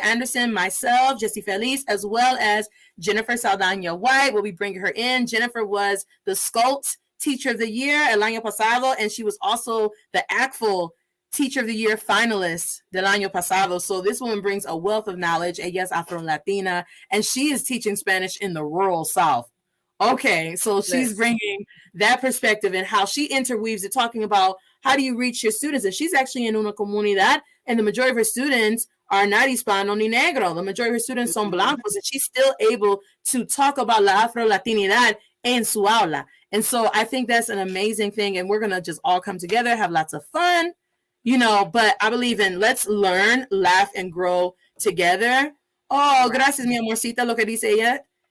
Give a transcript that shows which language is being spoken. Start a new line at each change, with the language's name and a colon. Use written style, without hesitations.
English: Anderson, myself, Jessie Feliz, as well as Jennifer Saldana White. We'll be bringing her in. Jennifer was the SCOLT Teacher of the Year
Spanish: el año pasado,
English: and she was also the ACTFL Teacher of the Year finalist
Spanish: del año pasado.
English: So this woman brings a wealth of knowledge.
Spanish: Ella es Afro-Latina,
English: and she is teaching Spanish in the rural South. Okay, so she's bringing that perspective and how she interweaves it, talking about how do you reach your students. And she's actually in
Spanish: una comunidad,
English: and the majority of her students are not
Spanish: Hispano ni Negro.
English: The majority of her students
Spanish: son blancos,
English: and she's still able to talk about
Spanish: la Afro-Latinidad en su aula.
English: And so I think that's an amazing thing, and we're going to just all come together, have lots of fun, you know, but I believe in let's learn, laugh, and grow together.
Spanish: Oh, gracias, mi amorcita, lo que dice ella.